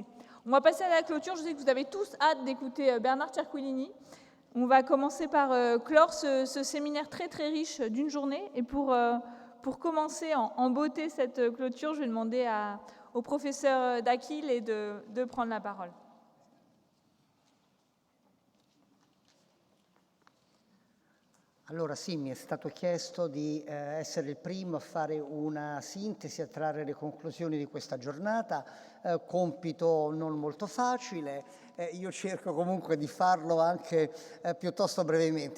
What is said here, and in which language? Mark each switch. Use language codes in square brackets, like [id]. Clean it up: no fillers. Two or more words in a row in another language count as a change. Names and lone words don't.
[fr] On va passer à la clôture. Je sais que vous avez tous hâte d'écouter Bernard Cerquilini. On va commencer par clore ce séminaire très très riche d'une journée. Et pour commencer en beauté cette clôture, je vais demander au professeur D'Achille de prendre la parole. [it] Allora sì, mi è stato chiesto di essere il primo a fare una sintesi, a trarre le conclusioni di questa giornata, compito non molto facile, io cerco comunque di farlo anche piuttosto brevemente.